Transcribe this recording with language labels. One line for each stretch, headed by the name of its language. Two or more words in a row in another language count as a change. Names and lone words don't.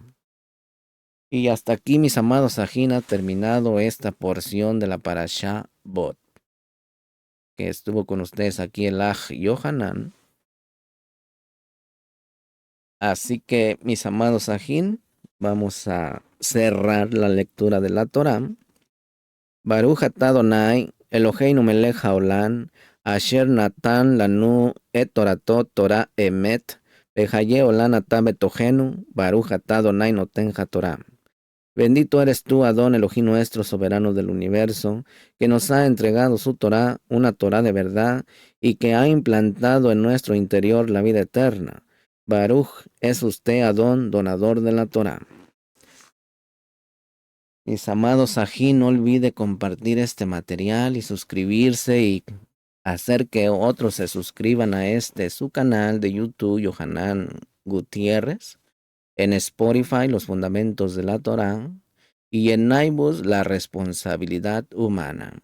Spanish: Y hasta aquí, mis amados Sajín, ha terminado esta porción de la Parashá Bot, que estuvo con ustedes aquí el Aj Yohanan. Así que, mis amados Sajín, vamos a cerrar la lectura de la Torá.
Hebrew: ברוך אתה אדוני אלוהינו מלך העולם אשר נתן לנו את תורתות תורה אמת בחיי עולם אתה בתוכנו ברוך אתה אדוני נותן התורה.
Spanish: Bendito eres tú, Adón, Elohim nuestro, soberano del universo, que nos ha entregado su Torah, una Torah de verdad, y que ha implantado en nuestro interior la vida eterna. Baruch es usted, Adón, donador de la Torah. Mis amados Sají, no olvide compartir este material y suscribirse y hacer que otros se suscriban a su canal de YouTube, Yohanan Gutiérrez, en Spotify, Los Fundamentos de la Torá, y en Naibus, La Responsabilidad Humana.